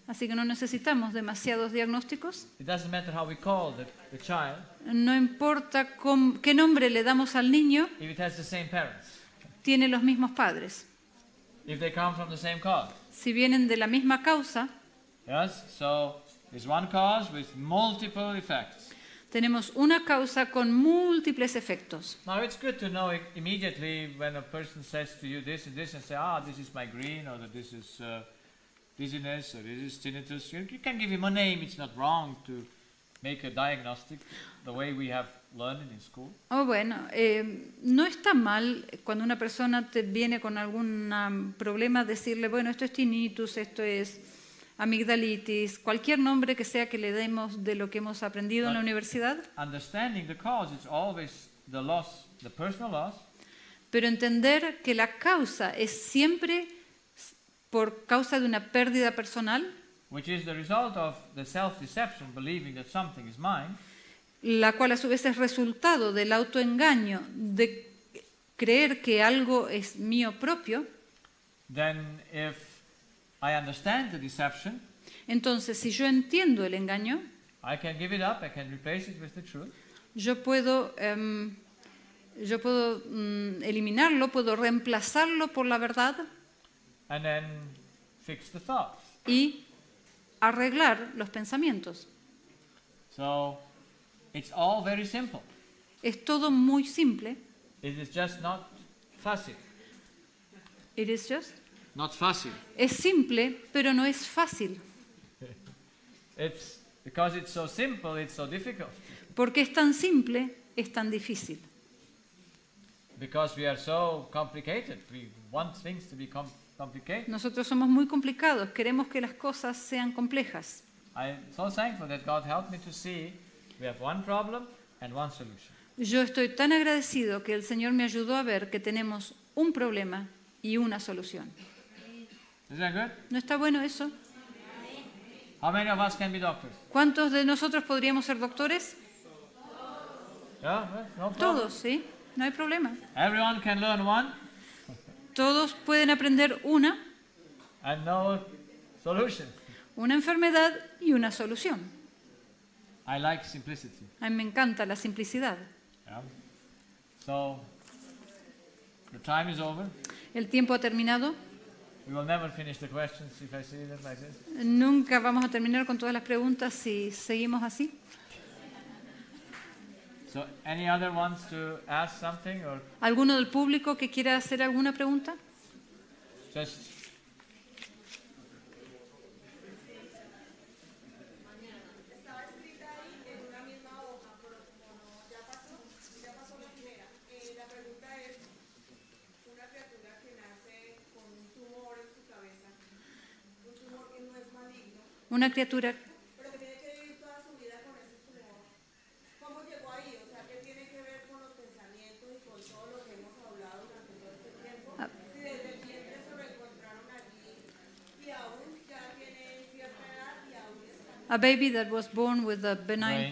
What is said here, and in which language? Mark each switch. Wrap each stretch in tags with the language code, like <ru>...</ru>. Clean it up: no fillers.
<es>Así que no necesitamos demasiados diagnósticos.</es> <en>It doesn't matter how we call the child</en> <es>No importa qué nombre le damos al niño,</es> <en>if it has the same parents,</en> <es>tiene los mismos padres.</es> <en>if they come from the same cause.</en> <es>Si vienen de la misma causa,</es> <en>Yes, so there's one cause with multiple effects.</en> <es>tenemos una causa con múltiples efectos.</es> <en>Now it's good to know immediately when a person says to you this and say, this is migraine, or that this is dizziness, or this is tinnitus. You can give him a name. It's not wrong to make a diagnostic the way we have learned it in school.</en> <es>No está mal cuando una persona te viene con algún problema decirle, bueno, esto es tinnitus, esto es amigdalitis, cualquier nombre que sea que le demos de lo que hemos aprendido en la universidad.</es> <en>Understanding the cause is always the loss, the personal loss,</en> <es>Pero entender que la causa es siempre por causa de una pérdida personal,</es> <en>which is the result of the self-deception, believing that something is mine,</en> <es>la cual a su vez es resultado del autoengaño de creer que algo es mío propio.</es> <en>then if I understand the deception,</en> <es>Entonces, si yo entiendo el engaño,</es> <en>I can give it up, I can replace it with the truth,</en> <es>yo puedo eliminarlo, puedo reemplazarlo por la verdad</es> <en>and then fix the thoughts.</en> <es>y arreglar los pensamientos.</es> <en>So it's all very simple.</en> <es>Es todo muy simple,</es> <en>It is just not fuzzy. It is just. not fácil.</en> <es>Es simple, pero no es fácil.</es> <en>It's because it's so simple, it's so difficult.</en> <es>Porque es tan simple, es tan difícil.</es> <en>Because we are so complicated. We want things to be complicated.</en> <es>Nosotros somos muy complicados, queremos que las cosas sean complejas.</es> <en>I'm so thankful that God helped me to see we have one problem and one solution.</en> <es>Yo estoy tan agradecido que el Señor me ayudó a ver que tenemos un problema y una solución.</es> <en>Is that good?</en> <es>¿No está bueno eso?</es> <en>How many of us can be doctors?</en> <es>¿Cuántos de nosotros podríamos ser doctores?</es> <en>Yeah, well, no problem.</en> <es>Todos, ¿sí? No hay problema.</es> <en>Everyone can learn one</en> <es>Todos pueden aprender una</es> <en>and know solution.</en> <es>enfermedad y una solución.</es> <en>I like simplicity.</en> <es>A mí me encanta la simplicidad.</es> <en>Yeah. So the time is over.</en> <es>El tiempo ha terminado.</es> <en>We will never finish the questions if I say it like this.</en> <es>Nunca vamos a terminar con todas las preguntas si seguimos así.</es> <en>So any other wants to ask something or</en> <es>¿Alguno del público que quiera hacer alguna pregunta?</es> <en>just</en> <es>Estaba escrita ahí en una misma hoja, pero como no, ya pasó la primera. La pregunta es, una criatura que nace con un tumor en su cabeza, un tumor que no es maligno, Una criatura, pero que tiene que vivir toda su vida con ese tumor. ¿Cómo llegó ahí? O sea, ¿qué tiene que ver con los pensamientos y con todo lo que hemos hablado durante todo este tiempo? Si desde el vientre se lo encontraron allí y aún ya tiene cierta edad y aún está.</es> <en>a baby that was born with a benign</en>